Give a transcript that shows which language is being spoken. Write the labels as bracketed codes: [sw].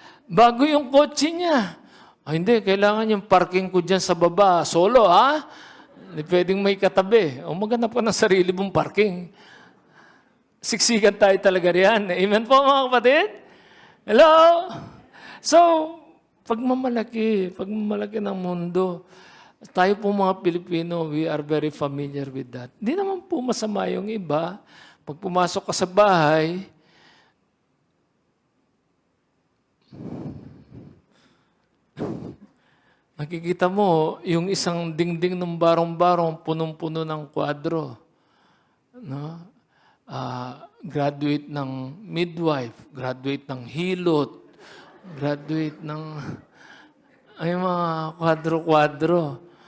[tl] Bago yung kotse niya. Ay, hindi, kailangan yung parking ko dyan sa baba. Solo, ha? Hindi pwedeng may katabi. O maghanap ka ng sarili mong parking. Siksikan tayo talaga riyan. Amen po, mga kapatid? Hello? So, pagmamalaki ng mundo. Tayo po mga Pilipino, [en] we are very familiar with that. [tl] Hindi naman po masama yung iba. Pag pumasok ka sa bahay, makikita mo yung isang dingding ng barong-barong, punong-puno ng kwadro. No? Graduate ng midwife, graduate ng hilot, graduate ng ay mga kwadro-kwadro.